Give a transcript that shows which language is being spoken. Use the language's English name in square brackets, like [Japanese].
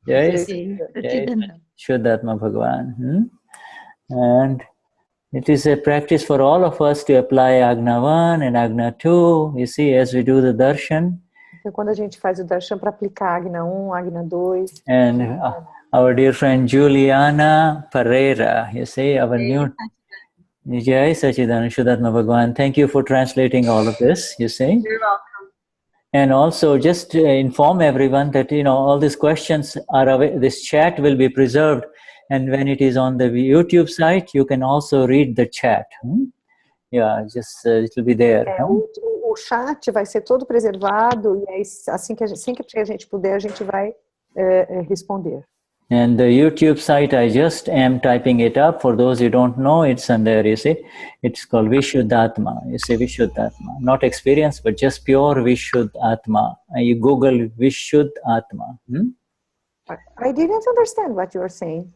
[English] Jai Shuddhatma Bhagwan. And it is a practice for all of us to apply Agna 1 and Agna 2. You see, as we do the darshan. [Portuguese] Então, quando a gente faz o darshan para aplicar Agna 1, Agna 2. [English] And our dear friend Juliana Pereira, you see, our new Jai Sachidananda Shuddhatma Bhagwan. Thank you for translating all of this, you see. You're welcome. And also just to inform everyone that, all these questions are, this chat will be preserved. And when it is on the YouTube site, you can also read the chat. Yeah, just it will be there. [Portuguese] O chat vai ser todo preservado e aí, assim que a gente puder, a gente vai responder. [English] And the YouTube site, I just am typing it up. For those who don't know, it's on there, you see. It's called Vishuddhatma. You see Vishuddhatma. Not experience, but just pure Vishuddhatma. And you Google Vishuddhatma. I didn't understand what you were saying.